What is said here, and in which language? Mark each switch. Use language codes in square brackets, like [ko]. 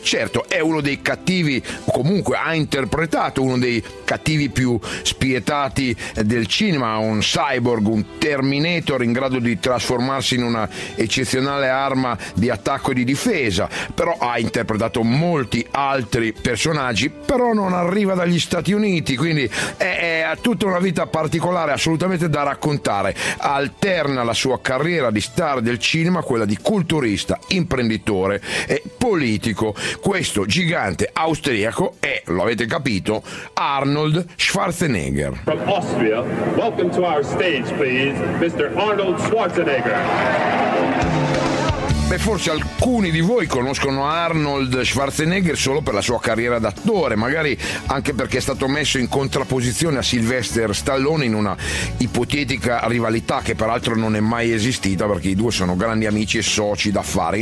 [it] Certo, è uno dei cattivi, comunque ha interpretato uno dei cattivi più spietati del cinema, un cyborg, un Terminator in grado di trasformarsi in una eccezionale arma di attacco e di difesa, però ha interpretato molti altri personaggi, però non arriva dagli Stati Uniti, quindi è a tutti una vita particolare, assolutamente da raccontare. Alterna la sua carriera di star del cinema, quella di culturista, imprenditore e politico. Questo gigante austriaco è, lo avete capito, Arnold Schwarzenegger. [en] From Austria, welcome to our stage, please, Mr. Arnold Schwarzenegger. [it] Beh, forse alcuni di voi conoscono Arnold Schwarzenegger solo per la sua carriera d'attore, magari anche perché è stato messo in contrapposizione a Sylvester Stallone in una ipotetica rivalità che peraltro non è mai esistita, perché i due sono grandi amici e soci d'affari.